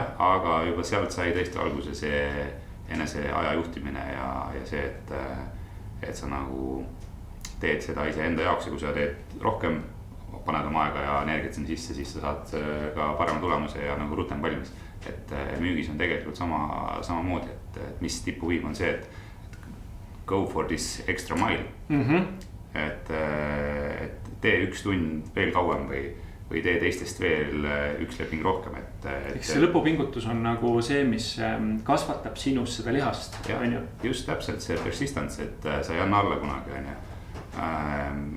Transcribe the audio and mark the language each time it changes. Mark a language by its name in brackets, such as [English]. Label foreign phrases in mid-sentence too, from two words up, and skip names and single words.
[Estonian] Jah, aga juba sealt sai tõesti alguse see enese aja juhtimine ja see, et sa nagu teed seda ise enda jaoks ja kui sa teed rohkem, paned oma aega ja energiat sinna sisse, siis sa saad ka parema tulemuse ja nagu rutem valmis. Et müügis on tegelikult samamoodi, et mis tipuviim on see, et [English] go for this extra mile. [Estonian] Et tee üks tund veel kauem või tee teistest veel üks leping rohkem. Eks see lõpupingutus on nagu see, mis kasvatab sinus seda lihast. Ja, just täpselt see persistence, et sa ei anna alla kunagi on ju.